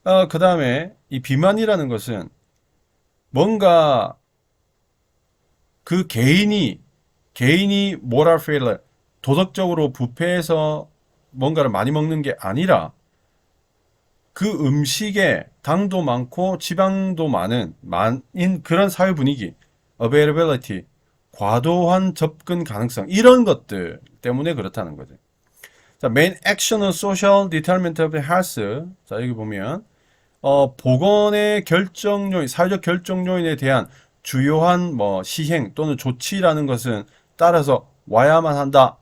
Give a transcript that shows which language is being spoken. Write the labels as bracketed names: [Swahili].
[Korean] 그 다음에 이 비만이라는 것은 뭔가 그 개인이 [English] moral failure, [Korean] 도덕적으로 부패해서 뭔가를 많이 먹는 게 아니라 그 음식에 당도 많고 지방도 많은 그런 사회 분위기, availability, 과도한 접근 가능성 이런 것들 때문에 그렇다는 거죠. [English] 자, main action of social determinant of health. [Korean] 자, 여기 보면 보건의 결정 요인, 사회적 결정 요인에 대한 주요한 뭐 시행 또는 조치라는 것은 따라서 와야만 한다.